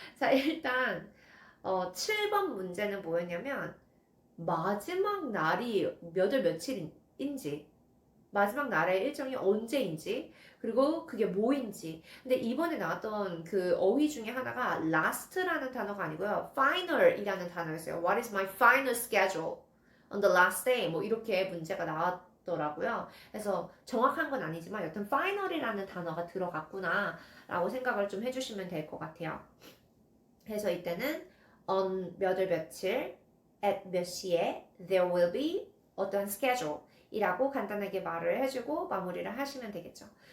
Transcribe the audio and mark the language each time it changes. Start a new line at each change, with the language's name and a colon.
Korean: 자, 일단 7번 문제는 뭐였냐면 마지막 날이 몇 월 며칠인지 마지막 날의 일정이 언제인지 그리고 그게 뭐인지 근데 이번에 나왔던 그 어휘 중에 하나가 last라는 단어가 아니고요 final이라는 단어였어요.
English: What is my final schedule on the last day 뭐 이렇게 문제가 나왔더라고요.
Korean: 그래서 정확한 건 아니지만 여튼 final이라는 단어가 들어갔구나 라고 생각을 좀 해주시면 될 것 같아요. 그래서 이때는 on 몇 월 며칠 at 몇 시에 there will be 어떤 schedule 이라고 간단하게 말을 해주고 마무리를 하시면 되겠죠.